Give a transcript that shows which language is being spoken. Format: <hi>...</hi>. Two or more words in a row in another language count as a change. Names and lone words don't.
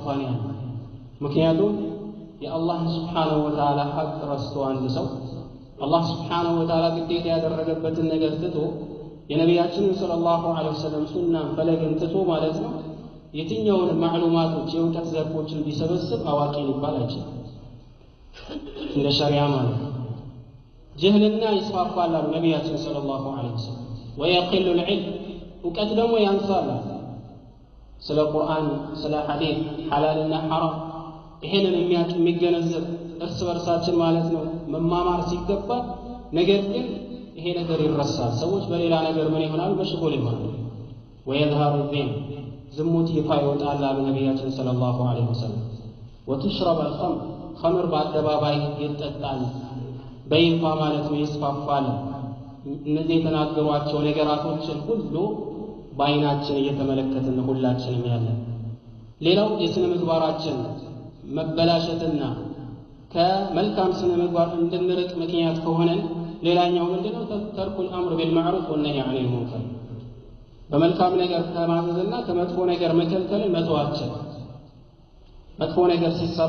<am>ነው። ምክንያቱም የአላህ</am> <ar>سبحانه وتعالى</ar> <am>ሐቅ ረስቶ አንድ ሰው አላህ</am> <ar>سبحانه وتعالى</ar> <am>ግዴታ ያደረገበትን ነገር ትቶ የነቢያችንን</am> <ar>صلى الله عليه وسلم</ar> <am>ሱናን ፈለግን ትቶ ማለት ነው የትኛውን ማዕሉማቶች የእውቀት ዘርፎችን ቢሰበስብ አዋቂ ሊባል አይችልም እንደ ሸሪዓ ማለት ነው። ጅህልና ይስፋፋል አሉ ነቢያችን</am> <ar>صلى الله عليه وسلم ويقل العلم</ar> <am>እውቀት ደግሞ ያንሳል። ስለ ቁርአን ስለ ሐዲስ ሐላልና ሐራም ይሄንን የሚገነዘብ እርስ በርሳችን ማለት ነው መማማር ሲገባ ነገር ግን ይሄ ነገር ይረሳል። ሰዎች በሌላ ነገር ምን ይሆናሉ መሽጎል ይሆናሉ።</am> <ar>ويظهر الدين</ar> <am>ዝሙት ይፋ ይወጣል አሉ ነቢያችን</am> <ar>صلى الله عليه وسلم وتشرب الخمر خمر</ar> <am>በአደባባይ ይጠጣል በይፋ ማለት ነው ይስፋፋል። እነዚህ የተናገሯቸው ነገራቶችን ሁሉ በአይናችን እየተመለከትን ሁላችንም ያለን። ሌላው የስነ ምግባራችን መበላሸትና ከመልካም ስነ ምግባር እንድንርቅ ምክንያት ከሆነ ሌላኛው ምንድነው</am> <ar>ترك الأمر بالمعروف والنهي عن المنكر</ar> <am>በመልካም ነገር ከማዘዝና ከመጥፎ ነገር መከልከልን መተዋችን። መጥፎ ነገር ሲሰራ</am>